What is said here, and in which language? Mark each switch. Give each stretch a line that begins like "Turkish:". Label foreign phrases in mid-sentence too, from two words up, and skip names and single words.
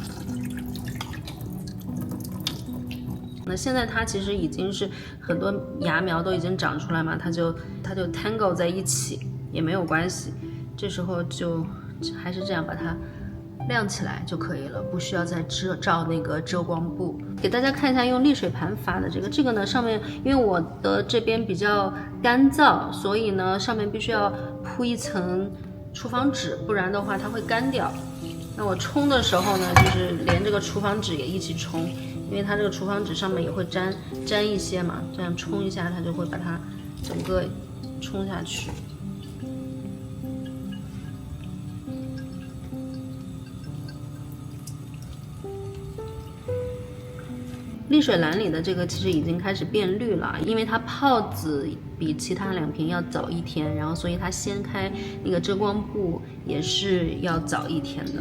Chinese: 那现在它其實已經是很多芽苗都已經長出來嘛，它就 tangle 在一起也沒有關係，這時候就還是這樣把它晾起來就可以了，不需要再罩那個遮光布。給大家看一下用瀝水盤發的這個呢，上面因為我的這邊比較乾燥，所以呢上面必須要鋪一層廚房紙，不然的話它会乾掉。那我冲的时候呢，就是连这個廚房紙也一起冲，因為它這個廚房紙上面也會沾一些嘛，這樣冲一下它就會把它整個冲下去。瀝水籃裡的這個其實已經開始變綠了，因為它泡子比其他2瓶要早1天，然後所以它掀開那個遮光布也是要早1天的。